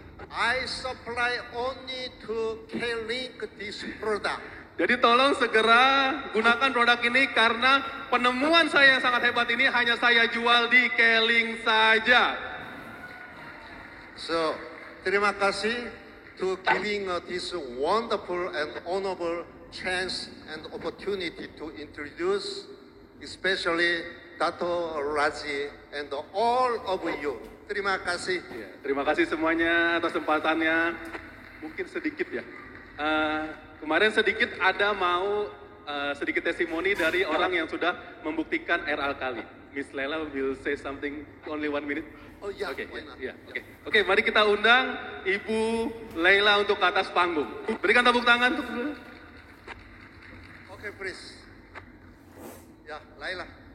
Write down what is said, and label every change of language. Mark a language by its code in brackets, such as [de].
[en] I supply only to K-Link this product. [id] Jadi tolong segera gunakan produk ini karena penemuan saya yang sangat hebat ini hanya saya jual di K-Link saja. [en] So, [id] terima kasih [en] to giving this wonderful and honorable chance and opportunity to introduce, especially Dato' Raji and all of you. [id] Terima kasih. Ya, terima kasih semuanya atas kesempatannya. Mungkin sedikit ya. Kemarin sedikit ada mau sedikit testimoni dari orang yang sudah membuktikan air alkali. [en] Miss Lela will say something only 1 minute. Oh ya, Oke, why not? [id] Oke, mari kita undang Ibu Leila untuk ke atas panggung. Berikan tepuk tangan untuk beliau. [en] Okay, please. Ya, Laila.